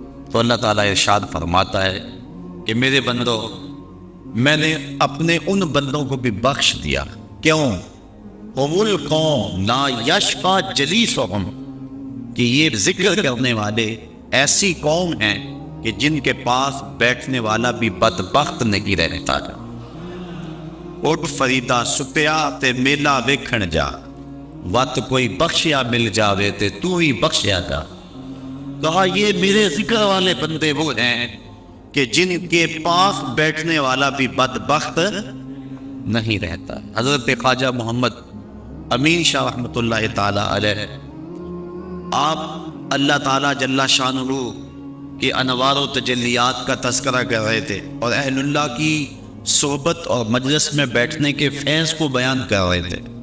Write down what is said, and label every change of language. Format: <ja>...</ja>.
<ur>تو اللہ تعالیٰ ارشاد فرماتا ہے کہ میرے بندوں میں نے اپنے ان بندوں کو بھی بخش دیا. کیوں؟</ur> <ar>هم القوم لا یشقی جلیسهم</ar> <ur>کہ یہ ذکر کرنے والے ایسی قوم ہیں کہ جن کے پاس بیٹھنے والا بھی بدبخت نہیں رہتا.</ur> <pa>اٹھ فریدا ستیا تے میلا ویکھن جا وت کوئی بخشیا مل جاوے تے تو ہی بخشیا جا.</pa> <ur>کہا یہ میرے ذکر والے بندے وہ ہیں کہ جن کے پاس بیٹھنے والا بھی بدبخت نہیں رہتا. حضرت خواجہ محمد امین شاہ رحمۃ اللہ تعالی علیہ آپ اللہ تعالیٰ جل شانہ کہ انوار و تجلیات کا تذکرہ کر رہے تھے اور اہل اللہ کی صحبت اور مجلس میں بیٹھنے کے فیض کو بیان کر رہے تھے.</ur>